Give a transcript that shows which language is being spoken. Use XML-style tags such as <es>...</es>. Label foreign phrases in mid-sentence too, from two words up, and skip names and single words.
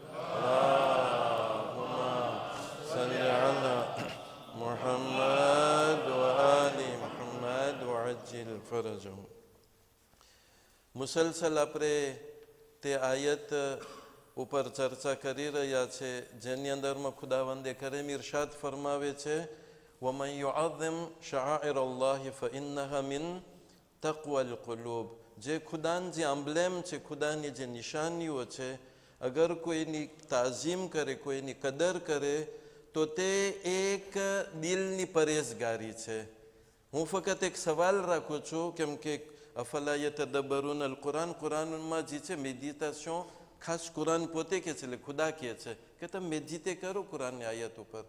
<ar>صل على محمد وآل محمد وعجل فرجهم.</ar> <gu>મુસલસલ આપણે તે આયત ઉપર ચર્ચા કરી રહ્યા છે જેની અંદરમાં ખુદાવંદે કરીમ ઇરશાદ ફરમાવે છે,</gu> <ar>وَمَنْ يُعَظِّمْ شَعَائِرَ اللَّهِ فَإِنَّهَا مِنْ تَقْوَى الْقُلُوبِ.</ar> <gu>જે ખુદાની જે એમ્બ્લેમ છે, ખુદાની જે નિશાનીઓ છે, અગર કોઈની તાઝીમ કરે, કોઈની કદર કરે તો તે એક દિલની પરેઝગારી છે. હું ફક્ત એક સવાલ રાખું છું, કેમ કે</gu> <ar>أفلا يتدبرون القرآن,</ar> <gu>કુરાનમાં જે છે મેડિટેશન, ખાસ કુરાન પોતે કે છે, એટલે ખુદા કહે છે કે તમે મેડિટેટ કરો કુરાનની આયત ઉપર.</gu>